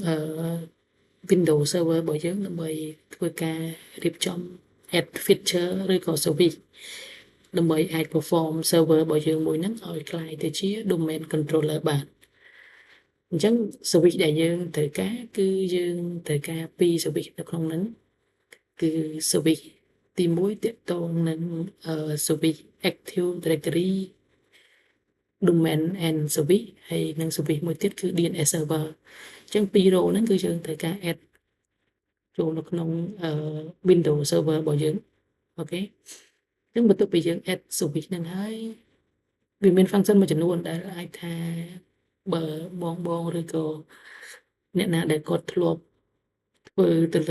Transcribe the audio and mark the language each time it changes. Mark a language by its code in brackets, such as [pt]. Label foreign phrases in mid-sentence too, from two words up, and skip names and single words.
[km] Windows Server របស់យើងដើម្បីធ្វើការរៀបចំ [en] add feature [km] ឬក៏ service ដើម្បីអាច [en] perform server [km] របស់យើងមួយហ្នឹងឲ្យក្លាយទៅជា [en] domain controller [km] បានអញ្ចឹង service ដែលយើងត្រូវការគឺយើងត្រូវការ2 service នៅក្នុងហ្នឹងគឺ service ទី1ទាក់ទងនឹង [en] service Active Directory domain and service [km] ហើយនិង service មួយទៀតគឺ [en] DNS server [km] អញ្ចឹង2 role ហ្នឹងគឺយើងត្រូវការ add ចូលនៅក្នុងWindows server របស់យើងអូខេអញ្ចឹងបន្ទាប់ពីយើង [en] add service [km] ហ្នឹងហើយវាមាន function មួយចំនួនដែលអាចថាបើបងឬក៏អ្នកណាដែលគាត់ធ្លាប់ធ្វើទៅលើ